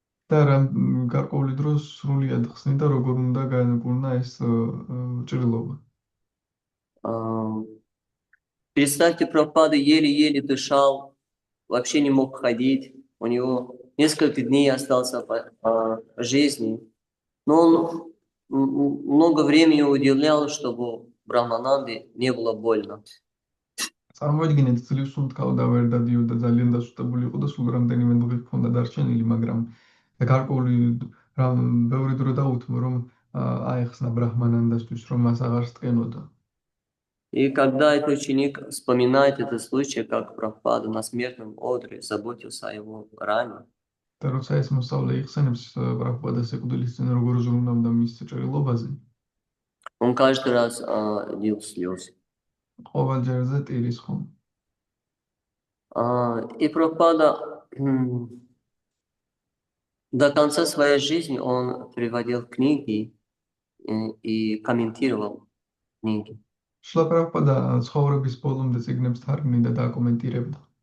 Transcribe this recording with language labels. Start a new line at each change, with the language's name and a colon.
Georgian: და გარკვეული დროს სრულიად ხსნიდა, როგორ უნდა განკურნა ეს ჭრილობა.
Russian: Представьте, Прабхупада еле-еле дышал, вообще не мог ходить. У него несколько дней остался по жизни. Но он много времени уделял, чтобы Брахмананде не было больно.
Georgian: წარმოიდგინეთ, ძლივს უმტკავდა, ვერ დადიოდა, ძალიან დასუსტებული იყო და სულ რამდენიმე დღე ჰქონდა დარჩენილი, მაგრამ გარკვეული ბევრი დრო დაუთმო, რომ აეხსნა ბრაჰმანანდასთვის, რომ მას აღარ სტკენოდა.
Russian: И когда этот ученик вспоминает этот случай, как Прабхупада на смертном одре заботился о его ране,
Georgian: და როცა ეს მოსწავლე იხსენებს ბრაჰმანანდას ეკვდილის წინ როგორ ზრუნავდა მის ჭრილობაზე,
Russian: он каждый раз лил слезы.
Georgian: ყოველ ჯერზე ტირის ხომ.
Russian: И Прабхупада до конца своей жизни он переводил книги и комментировал книги.
Georgian: შილა პრაბჰუპადა ცხოვრების ბოლომდე წიგნებს თარგმნიდა და აკომენტირებდა.